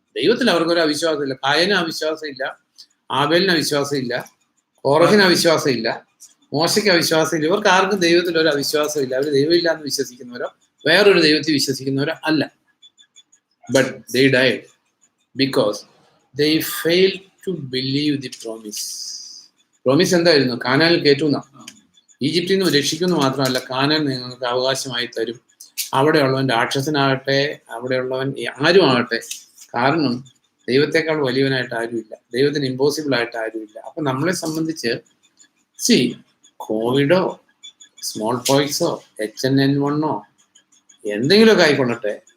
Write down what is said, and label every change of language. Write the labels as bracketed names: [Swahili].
[Malayalam] ദൈവത്തിൽ അവർക്കൊരു അവിശ്വാസം ഇല്ല. കായന് അവിശ്വാസം ഇല്ല, ആബേലിന് അവിശ്വാസം ഇല്ല, കോറഹിന് അവിശ്വാസം ഇല്ല, മോശയ്ക്ക് അവിശ്വാസം ഇല്ല. ഇവർക്ക് ആർക്കും ദൈവത്തിൽ ഒരു അവിശ്വാസം ഇല്ല. അവർ ദൈവമില്ല എന്ന് വിശ്വസിക്കുന്നവരോ വേറൊരു ദൈവത്തിൽ വിശ്വസിക്കുന്നവരോ അല്ല. [English] But they died because they failed to believe the promise. [Malayalam] Promise എന്തായിരുന്നു? കാനാനിൽ കയറ്റുന്ന, ഈജിപ്തിൽ നിന്ന് രക്ഷിക്കുന്നു മാത്രമല്ല, കാനാൻ നിങ്ങൾക്ക് അവകാശമായി തരും. അവിടെയുള്ളവൻ രാക്ഷസനാകട്ടെ, അവിടെയുള്ളവൻ ആരും ആകട്ടെ, കാരണം ദൈവത്തെക്കാൾ വലിയവനായിട്ട് ആരുമില്ല, ദൈവത്തിന് ഇമ്പോസിബിൾ ആയിട്ട് ആരുമില്ല. അപ്പൊ നമ്മളെ സംബന്ധിച്ച് കോവിഡോ സ്മോൾ പോക്സോ HN1 എന്തെങ്കിലുമൊക്കെ ആയിക്കൊള്ളട്ടെ,